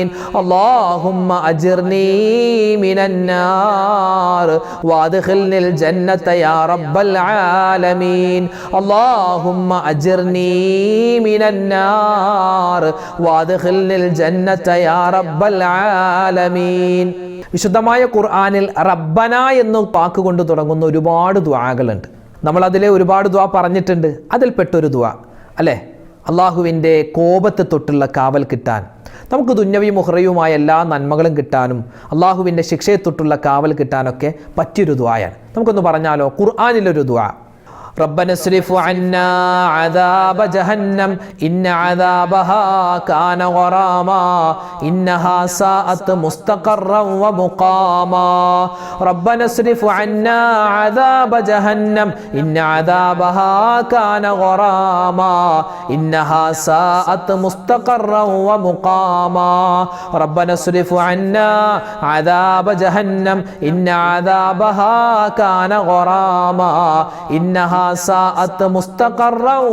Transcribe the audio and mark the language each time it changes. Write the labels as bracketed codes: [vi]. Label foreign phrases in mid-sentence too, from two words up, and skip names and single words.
[ar] اللهم أجرني من النار وأدخلني الجنة يا رب العالمين. اللهم أجرني من النار وأدخلني الجنة يا رب العالمين. [ml] വിശുദ്ധമായ ഖുർആനിൽ റബ്ബന എന്ന് വാക്കുകൊണ്ട് തുടങ്ങുന്ന ഒരുപാട് ദുആകളുണ്ട്. നമ്മൾ അതിലെ ഒരുപാട് ദുആ പറഞ്ഞിട്ടുണ്ട്. അതിൽപ്പെട്ടൊരു ദുആ അല്ലേ, അള്ളാഹുവിൻ്റെ കോപത്തെ തൊട്ടുള്ള കാവൽ കിട്ടാൻ, നമുക്ക് ദുന്യവിയും ഉഖ്റയുമായ എല്ലാ നന്മകളും കിട്ടാനും അള്ളാഹുവിൻ്റെ ശിക്ഷയെ തൊട്ടുള്ള കാവൽ കിട്ടാനൊക്കെ പറ്റിയൊരു ദുആയാണ്. നമുക്കൊന്ന് പറഞ്ഞാലോ? ഖുർആനിലൊരു ദുആ, [ar] ربنا اصرف عنا عذاب جهنم إن عذابها كان غراما إنها ساءت مستقرا ومقاما ربنا اصرف عنا عذاب جهنم إن عذابها كان غراما إنها ساءت مستقرا ومقاما ربنا اصرف عنا عذاب جهنم إن عذابها كان غراما إنها ساءت مستقرا